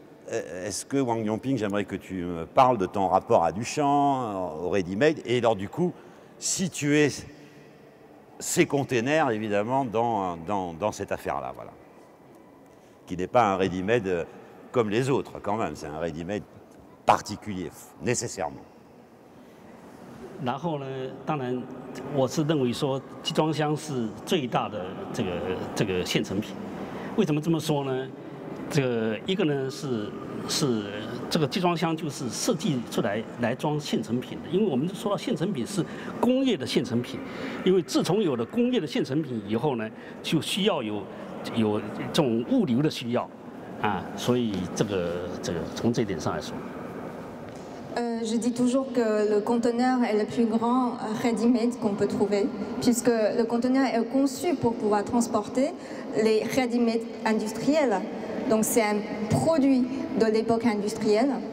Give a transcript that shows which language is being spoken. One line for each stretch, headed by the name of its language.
French: est-ce que Wang Yongping, j'aimerais que tu me parles de ton rapport à Duchamp, au ready-made, et alors du coup, situer ces containers, évidemment, dans cette affaire-là, voilà. Qui n'est pas un ready-made comme les autres, quand même. C'est un ready-made particulier, nécessairement.
Chinese: 然后呢，当然，我是认为说集装箱是最大的这个现成品。为什么这么说呢？这个一个呢是这个集装箱就是设计出来装现成品的，因为我们说到现成品是工业的现成品，因为自从有了工业的现成品以后呢，就需要有这种物流的需要啊，所以这个从这一点上来说。
French: Je dis toujours que le conteneur est le plus grand ready-made qu'on peut trouver, puisque le conteneur est conçu pour pouvoir transporter les ready-made industriels. Donc c'est un produit de l'époque industrielle.